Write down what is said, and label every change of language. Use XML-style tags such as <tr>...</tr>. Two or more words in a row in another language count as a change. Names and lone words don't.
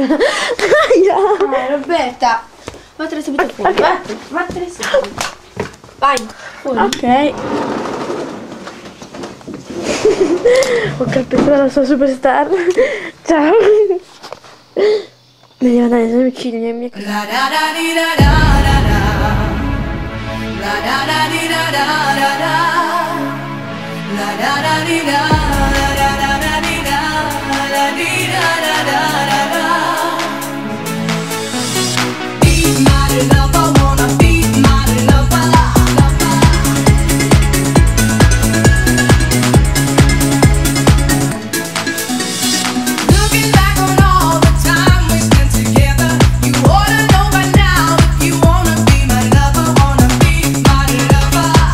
<it>Roberta. Vattene subito fuori. Vattene subito. Vai, fuori. Ok. Ho calpestato la sua superstar. Ciao. Mi devo andare ai vicini, ai miei amici. La da da di da da da da. La da da di da da da da. La da da di da da da da di da da di da da da da da.</it> <en>Be my lover, wanna be my lover. Looking back on all the time we spent together, you ought to know by now if you wanna be my lover, wanna be my lover.</en>